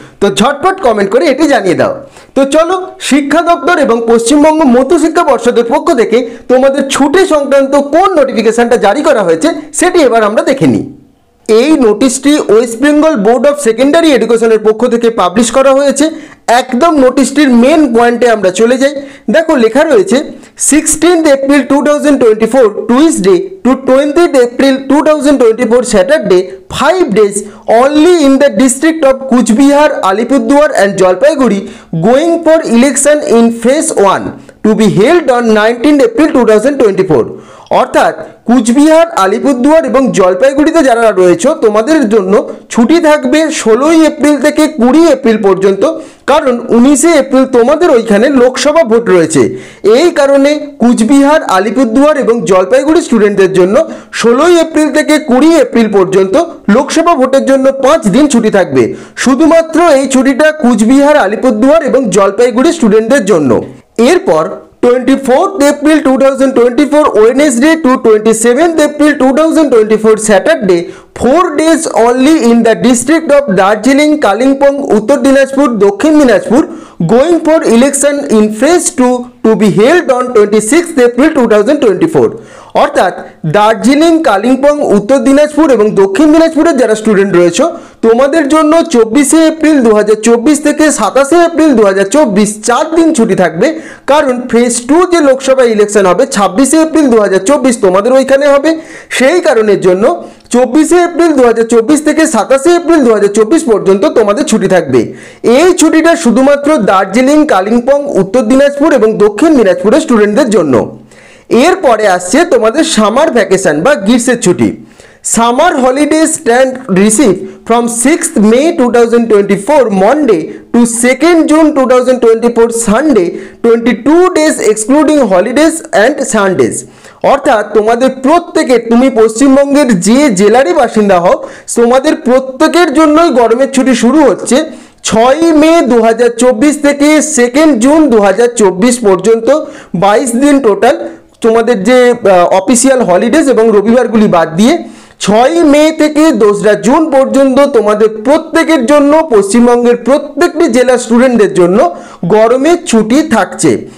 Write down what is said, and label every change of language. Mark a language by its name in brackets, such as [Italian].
[Bangla] তো ঝটপট কমেন্ট করে এটি জানিয়ে দাও। তো চলো, শিক্ষা দপ্তর এবং পশ্চিমবঙ্গ মধ্যশিক্ষা পর্ষদের পক্ষ থেকে তোমাদের ছুটি সংক্রান্ত কোন নোটিফিকেশনটা জারি করা হয়েছে সেটি এবার আমরা দেখে নিই। এই নোটিশটি West Bengal board of secondary এডুকেশনের পক্ষ থেকে পাবলিশ করা হয়েছে। একদম নোটিশটির মেন পয়েন্টে আমরা চলে যাই। দেখো লেখা রয়েছে [English] 16th April 2024 Tuesday to 20th April 2024 Saturday, 5 days only in the district of Kuchbihar, Alipurduar and Jalpaiguri going for election in phase 1 to be held on 19th April 2024। [Bangla] অর্থাৎ কুচবিহার, আলিপুরদুয়ার এবং জলপাইগুড়িতে যারা রয়েছে তোমাদের জন্য ছুটি থাকবে 16ই এপ্রিল থেকে 20 এপ্রিল পর্যন্ত, কারণ 19শে এপ্রিল তোমাদের ওইখানে লোকসভা ভোট রয়েছে। এই কারণে কুচবিহার, আলিপুরদুয়ার এবং জলপাইগুড়ি স্টুডেন্টদের জন্য 16ই এপ্রিল থেকে 20 এপ্রিল পর্যন্ত লোকসভা ভোটের জন্য 5 দিন ছুটি থাকবে। শুধুমাত্র এই ছুটিটা কুচবিহার, আলিপুরদুয়ার এবং জলপাইগুড়ি স্টুডেন্টদের জন্য। এরপর [English] 24th April 2024 Wednesday to 27th April 2024 Saturday, 4 days only in the district of Darjeeling, Kalimpong, Uttar Dinajpur, Dokhin Dinajpur going for election in phase 2 to be held on 26th April 2024। [Bangla] অর্থাৎ দার্জিলিং, কালিম্পং, উত্তর দিনাজপুর এবং দক্ষিণ দিনাজপুরের যারা স্টুডেন্ট রয়েছে তোমাদের জন্য 24শে April 2024 থেকে 27শে এপ্রিল 2024 4 দিন ছুটি থাকবে, কারণ ফেজ 2 যে লোকসভা ইলেকশন হবে 26শে এপ্রিল 2024 তোমাদের ওইখানে হবে। সেই কারণের জন্য 24শে এপ্রিল 2024 থেকে 27শে এপ্রিল 2024 পর্যন্ত তোমাদের ছুটি থাকবে। এই ছুটিটা শুধুমাত্র দার্জিলিং, কালিম্পং, উত্তর দিনাজপুর এবং দক্ষিণ দিনাজপুরের স্টুডেন্টদের জন্য। এরপরে আসছে তোমাদের সামার ভ্যাকেশন বা গ্রীষ্মের ছুটি। [English] Summer holiday stand receive from 6th May 2024 Monday to 2nd June 2024 Sunday, 22 days excluding holidays and Sundays। [Bangla] অর্থাৎ তোমাদের প্রত্যেকের, তুমি পশ্চিমবঙ্গের যে জেলারই বাসিন্দা হও, তোমাদের প্রত্যেকের জন্যই গরমের ছুটি শুরু হচ্ছে 6ই মে 2024 থেকে 2nd জুন 2024 পর্যন্ত 22 দিন টোটাল। তোমাদের যে অফিসিয়াল হলিডেজ এবং রবিবারগুলি বাদ দিয়ে 6ই মে থেকে 2রা জুন পর্যন্ত তোমাদের প্রত্যেকের জন্য, পশ্চিমবঙ্গের প্রত্যেকটি জেলার স্টুডেন্টদের জন্য গরমের ছুটি থাকছে।